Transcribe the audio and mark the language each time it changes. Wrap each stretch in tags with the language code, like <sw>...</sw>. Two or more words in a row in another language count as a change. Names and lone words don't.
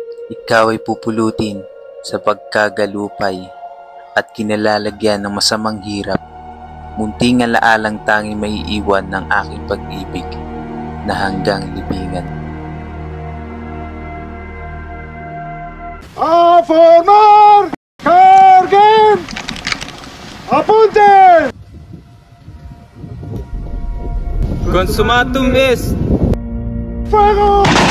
<tl>ikaw ay pupulutin sa pagkagalupay at kinalalagyan ng masamang hirap. Munting alaalang tangi maiiwan ng aking pag-ibig na hanggang libingan.</tl> <es>A formar! Carguen! Apunten!</es> <la>Consumatum est!</la> <es>Fuego!</es>